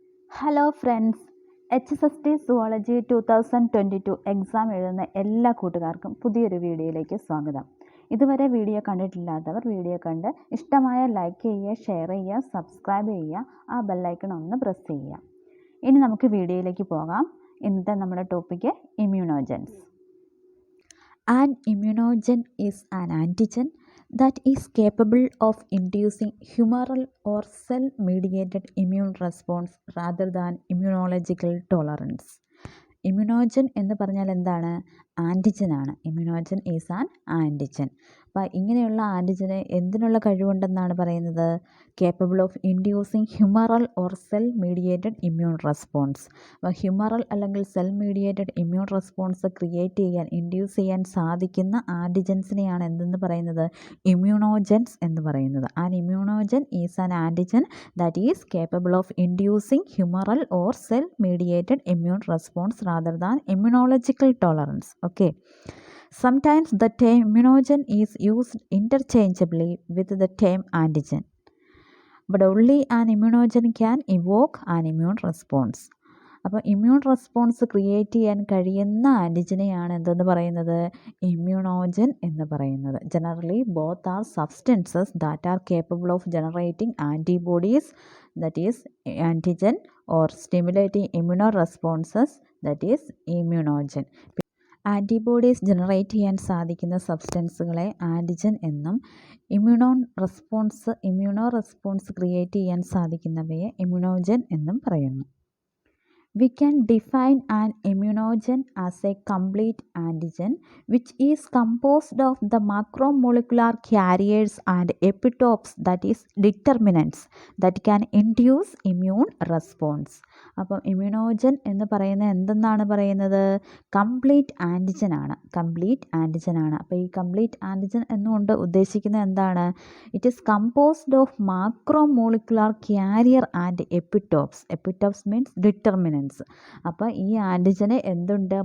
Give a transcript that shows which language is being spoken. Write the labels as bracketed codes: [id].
[ml] Hello friends, HSST zoology 2022 exam എഴുതുന്ന എല്ലാ കൂട്ടുകാർക്കും പുതിയൊരു വീഡിയോയിലേക്ക് സ്വാഗതം. ഇതുവരെ വീഡിയോ കണ്ടിട്ടില്ലാത്തവർ വീഡിയോ കണ്ട് ഇഷ്ടമായ ലൈക്ക് ചെയ്യുക, ഷെയർ ചെയ്യുക, സബ്സ്ക്രൈബ് ചെയ്യുക, ആ ബെല്ലൈക്കൺ ഒന്ന് പ്രസ് ചെയ്യുക. ഇനി നമുക്ക് വീഡിയോയിലേക്ക് പോകാം. ഇന്നത്തെ നമ്മുടെ topic ഇമ്മ്യൂണോജൻസ്. [en] An immunogen is an antigen that is capable of inducing humoral or cell-mediated immune response rather than immunological tolerance. [ml] ഇമ്മ്യൂണോജൻ എന്ന് പറഞ്ഞാൽ എന്താണ്? ആൻറ്റിജൻ ആണ്. [en] Immunogen is an antigen. [ml] അപ്പോൾ ഇങ്ങനെയുള്ള ആൻറ്റിജന് എന്തിനുള്ള കഴിവുണ്ടെന്നാണ് പറയുന്നത്? [en] Capable of inducing humoral or cell mediated immune response. [ml] അപ്പോൾ humoral അല്ലെങ്കിൽ cell mediated immune response create ചെയ്യാൻ, ഇൻഡ്യൂസ് ചെയ്യാൻ സാധിക്കുന്ന ആൻറ്റിജൻസിനെയാണ് എന്തെന്ന് പറയുന്നത്? ഇമ്മ്യൂണോജൻസ് എന്ന് പറയുന്നത്. [en] An immunogen is an antigen that is capable of inducing humoral or cell mediated immune response rather than immunological tolerance. Okay. Sometimes the term immunogen is used interchangeably with the term antigen, but only an immunogen can evoke an immune response. [ml] അപ്പോൾ immune response create ചെയ്യാൻ കഴിയുന്ന ആൻറ്റിജനെയാണ് എന്തെന്ന് പറയുന്നത്? ഇമ്മ്യൂണോജൻ എന്ന് പറയുന്നത്. [en] Generally both are substances that are capable of generating antibodies that is antigen or stimulating immuno responses that is immunogen. [ml] Antibodies generate ചെയ്യാൻ സാധിക്കുന്ന സബ്സ്റ്റൻസുകളെ antigen എന്നും ഇമ്മ്യൂണോ റെസ്പോൺസ് ക്രിയേറ്റ് ചെയ്യാൻ സാധിക്കുന്നവയെ ഇമ്മ്യൂണോജൻ എന്നും പറയുന്നു. [en] We can define an immunogen as a complete antigen which is composed of the macromolecular carriers and epitopes, that is determinants, that can induce immune response. [ml] അപ്പം ഇമ്മ്യൂണോജൻ എന്ന് പറയുന്നത് എന്തെന്നാണ് പറയുന്നത്? കംപ്ലീറ്റ് ആൻറ്റിജൻ ആണ്. അപ്പോൾ ഈ കംപ്ലീറ്റ് ആൻറ്റിജൻ എന്നുകൊണ്ട് ഉദ്ദേശിക്കുന്നത് എന്താണ്? [en] It is composed of macromolecular carrier and epitopes. Epitopes means determinants. [ml] അപ്പോൾ ഈ ആൻറ്റിജന് എന്തുണ്ട്?